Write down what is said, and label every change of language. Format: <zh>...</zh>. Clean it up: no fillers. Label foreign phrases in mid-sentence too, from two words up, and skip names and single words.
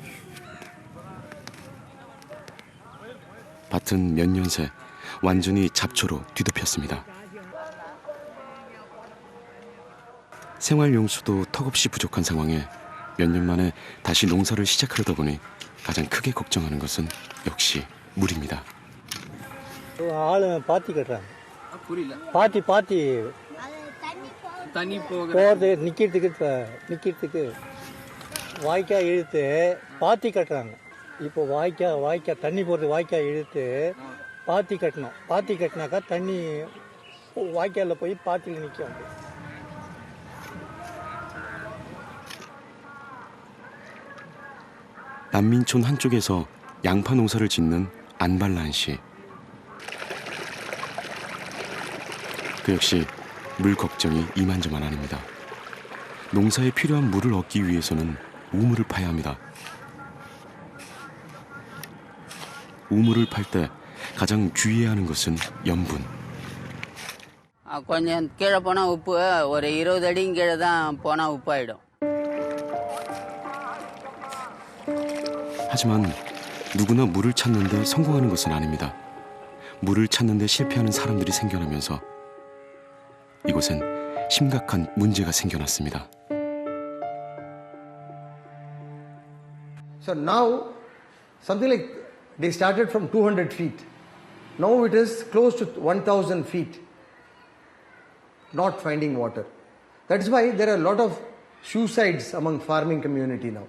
<ko>밭은 몇 년 새 완전히 잡초로 뒤덮였습니다. 생활용수도 턱없이 부족한 상황에 몇 년 만에 다시 농사를 시작하려다 보니 가장 크게 걱정하는 것은 역시 물입니다.</ko> <ta>ஆளு பாத்தி கட்டுறாங்க. பாத்தி தண்ணி போகிறது நிற்கிறதுக்கு வாய்க்கால் இழுத்து பாத்தி கட்டுறாங்க. இப்போ வாய்க்கால் தண்ணி போகிறது வாய்க்கால் இழுத்து பாத்தி கட்டணும். பாத்தி கட்டினாக்கா தண்ணி வாய்க்காலில் போய் பாத்தியில் நிற்கும்.</ta> <ko>난민촌 한쪽에서 양파 농사를 짓는 안발란 씨. 그 역시 물 걱정이 이만저만 아닙니다. 농사에 필요한 물을 얻기 위해서는 우물을 파야 합니다. 우물을 팔 때 가장 주의해야 하는 것은 염분.</ko> <ta>கொஞ்சம் கீழே போனால் உப்பு ஒரு 20 அடியும் கீழே தான் போனால் உப்பாயிடும்.</ta> <ko>하지만 누구나 물을 찾는 데 성공하는 것은 아닙니다. 물을 찾는 데 실패하는 사람들이 생겨나면서 이곳엔 심각한 문제가 생겨났습니다.</ko> <en>So now, something like they started from 200 feet. Now it is close to 1,000 feet. Not finding water. That's why there are a lot of suicides among farming community now.</en>